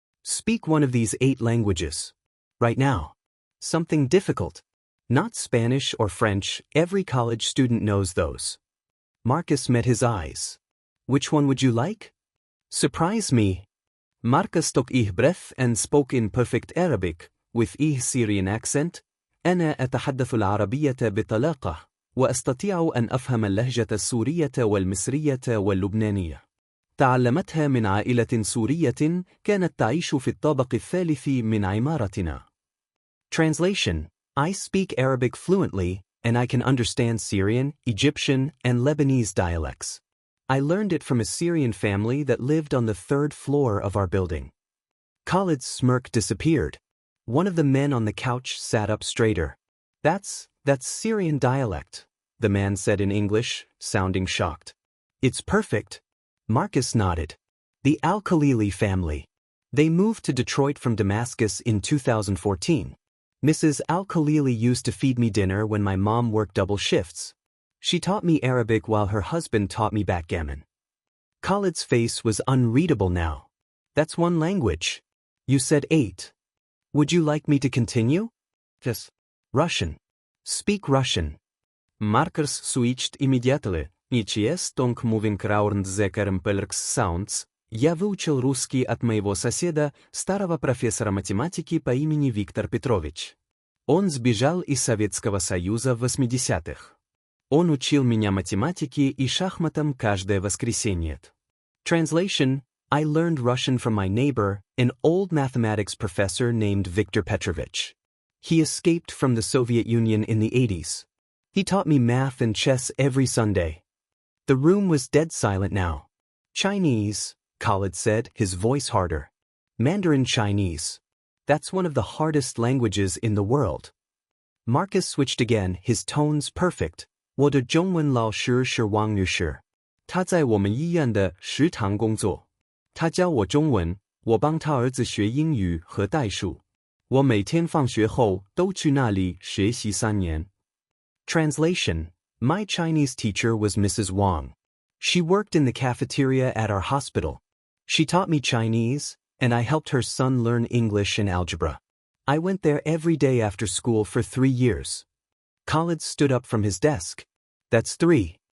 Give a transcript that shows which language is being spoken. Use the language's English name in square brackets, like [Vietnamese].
[English] Speak one of these 8 languages. Right now. Something difficult. Not Spanish or French, every college student knows those." Marcus met his eyes. "Which one would you like?" "Surprise me." Marcus took a breath and spoke in perfect Arabic, with a Syrian accent. [Arabic] "أنا أتحدث العربية بطلاقة، وأستطيع أن أفهم اللهجة السورية والمصرية واللبنانية. تعلمتها من عائلة سورية كانت تعيش في الطابق الثالث من عمارتنا." [English] Translation: I speak Arabic fluently, and I can understand Syrian, Egyptian, and Lebanese dialects. I learned it from a Syrian family that lived on the 3rd floor of our building. Khalid's smirk disappeared. One of the men on the couch sat up straighter. That's Syrian dialect," the man said in English, sounding shocked. "It's perfect." Marcus nodded. "The Al-Khalili family. They moved to Detroit from Damascus in 2014. Mrs. Al-Khalili used to feed me dinner when my mom worked double shifts. She taught me Arabic while her husband taught me backgammon." Khalid's face was unreadable now. "That's 1 language. You said 8. Would you like me to continue?" "Yes." "Russian. Speak Russian." Marcus switched immediately. "It's donc moving around the sounds, [Russian] Я выучил русский от моего соседа, старого профессора математики по имени Виктор Петрович. Он сбежал из Советского Союза в 80-х. Он учил меня математике и шахматам каждое воскресенье. [English] Translation: I learned Russian from my neighbor, an old mathematics professor named Viktor Petrovich. He escaped from the Soviet Union in the 80s. He taught me math and chess every Sunday. The room was dead silent now. Chinese, Khalid said, his voice harder. Mandarin Chinese. That's one of the hardest languages in the world. Marcus switched again, his tones perfect. [Chinese] 我的中文老师是王女士。她在我们医院的食堂工作。她教我中文，我帮她儿子学英语和代数。我每天放学后都去那里学习3年。 [English] Translation: My Chinese teacher was Mrs. Wang. She worked in the cafeteria at our hospital. She taught me Chinese, and I helped her son learn English and algebra. I went there every day after school for 3 years. Khalid stood up from his desk. That's 3.